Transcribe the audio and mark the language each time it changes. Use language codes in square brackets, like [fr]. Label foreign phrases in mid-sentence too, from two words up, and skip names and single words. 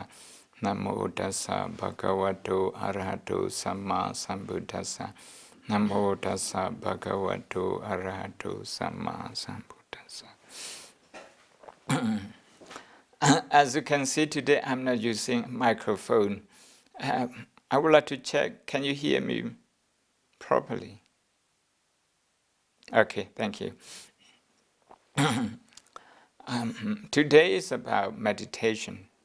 [pi] Namo tassa bhagavato arahato samma sambuddhassa. Namo tassa bhagavato arahato samma sambuddhassa. [en] As you can see today, I'm not using a microphone. I would like to check, can you hear me properly? Okay, thank you. Today is about meditation.